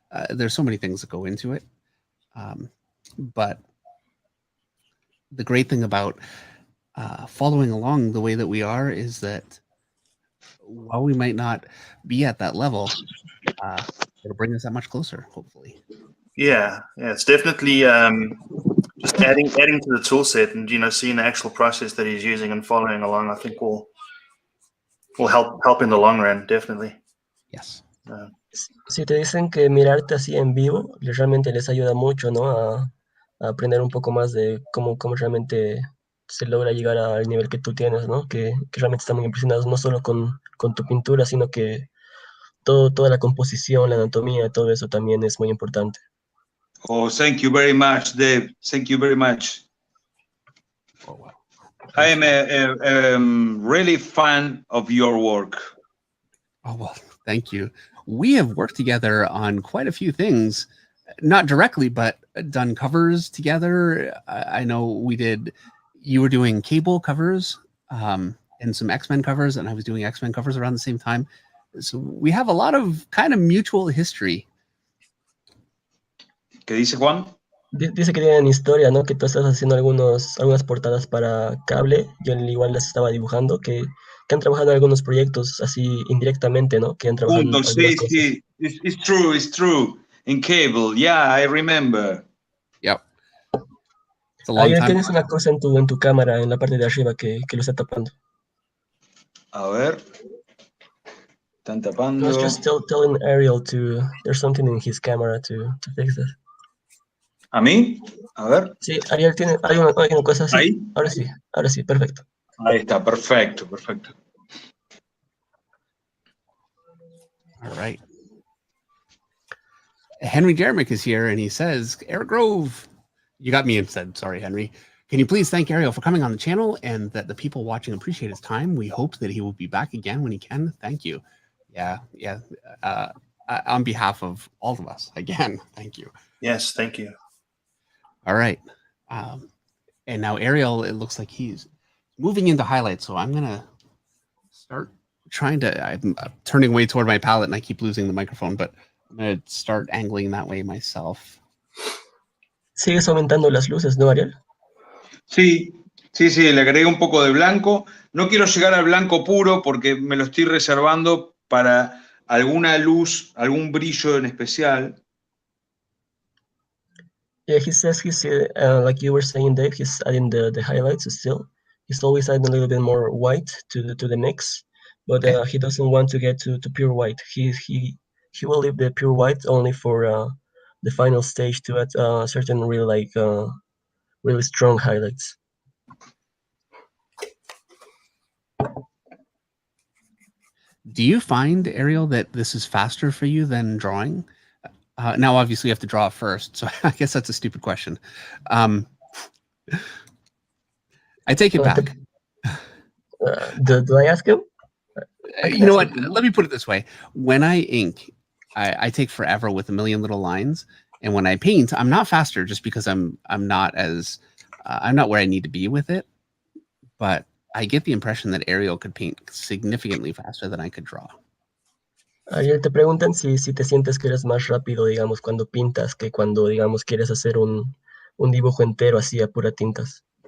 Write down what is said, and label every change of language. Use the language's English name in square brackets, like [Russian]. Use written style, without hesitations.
[English] There's so many things that go into it. But the great thing about following along the way that we are is that while we might not be at that level, it'll bring us that much closer, hopefully. Yeah, it's definitely just adding to the tool set and seeing the actual process that he's using and following along. I think will help in the long run, definitely. Yes. [Spanish] Si te dicen que mirarte así en vivo realmente les ayuda mucho, ¿no? A aprender un poco más de cómo realmente se logra llegar al nivel que tú tienes, ¿no? Que realmente están muy impresionados no solo con tu pintura, sino que toda la composición, la anatomía, todo eso también es muy importante. [English] Oh, thank you very much, Dave. Thank you very much. Oh, wow. I am a really fan of your work. Oh, well, thank you. We have worked together on quite a few things, not directly, but done covers together. I know you were doing Cable covers and some X-Men covers, and I was doing X-Men covers around the same time. So we have a lot of kind of mutual history. [Spanish] ¿Qué dice Juan? Dice que tienen historia, ¿no? Que tú estás haciendo algunas portadas para Cable, yo igual las estaba dibujando, que han trabajado en algunos proyectos así indirectamente, ¿no? Que han trabajado en algunas cosas. Sí. [English] It's true. In Cable, yeah, I remember. Yep. [Spanish] Ahí tienes una cosa en tu cámara, en la parte de arriba, que lo está tapando. A ver. Están tapando. [English] I was just telling Ariel there's something in his camera to fix that. [Spanish] ¿A mí? A ver. Sí, Ariel hay una cosa así. ¿Ahí? Ahora sí, perfecto. Ahí está, perfecto. [English] All right. Henry Jeremick is here, and he says, Eric Grove, you got me instead. Sorry, Henry. Can you please thank Ariel for coming on the channel and that the people watching appreciate his time? We hope that he will be back again when he can. Thank you. Yeah. On behalf of all of us, again, thank you. Yes, thank you. All right. And now Ariel, it looks like he's moving into highlights. So I'm going to start I'm turning way toward my palette and I keep losing the microphone, but I'm going to start angling that way myself. [Spanish] ¿Sigues aumentando las luces, no, Ariel? Sí, le agregué un poco de blanco. No quiero llegar al blanco puro porque me lo estoy reservando para alguna luz, algún brillo en especial. [English] Yeah, he says like you were saying, Dave, he's adding the highlights still. He's always adding a little bit more white to the mix, but he doesn't want to get to pure white. He will leave the pure white only for the final stage to add certain really strong highlights. Do you find, Ariel, that this is faster for you than drawing? Now, obviously, you have to draw first, so I guess that's a stupid question. I take it back. Do I ask him? You know what? Let me put it this way. When I ink, I take forever with a million little lines. And when I paint, I'm not faster just because I'm not as I'm not where I need to be with it. But I get the impression that Ariel could paint significantly faster than I could draw. [Spanish] Ayer te preguntan si te sientes que eres más rápido, digamos, cuando pintas que cuando, digamos, quieres hacer un dibujo entero así a pura tintas.